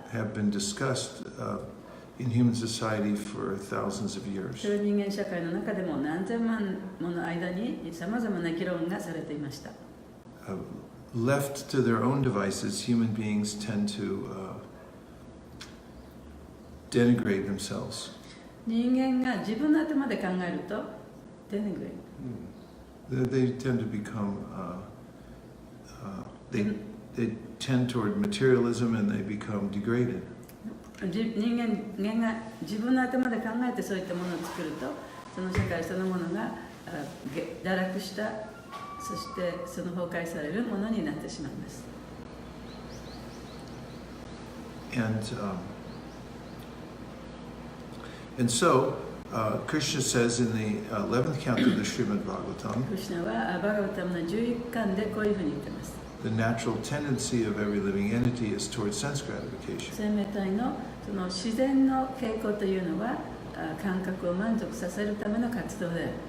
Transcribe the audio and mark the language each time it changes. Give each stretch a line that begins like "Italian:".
English: have been discussed in human society for thousands of
Japanese: それ
English: years.
Japanese: は人間社会の中でも何千万もの間にさまざまな議論がされていました。
English: Left to their own devices, human beings tend to denigrate themselves.
Japanese: 人間が自分の頭で考えると、
English: They tend to become, they tend toward materialism and they become degraded.
Japanese: 人間が自分の頭で考えてそういったものを作ると、その社会そのものが堕落した、そしてその崩壊されるものになってしまいます。
English: And so, Krishna says in the 11th canto of the Srimad Bhagavatam,
Japanese: クリシュナはバガバタムの11巻でこういうふうに言っています。
English: the natural tendency of every living entity is towards sense gratification.
Japanese: 生命体のその自然の傾向というのは感覚を満足させるための活動である。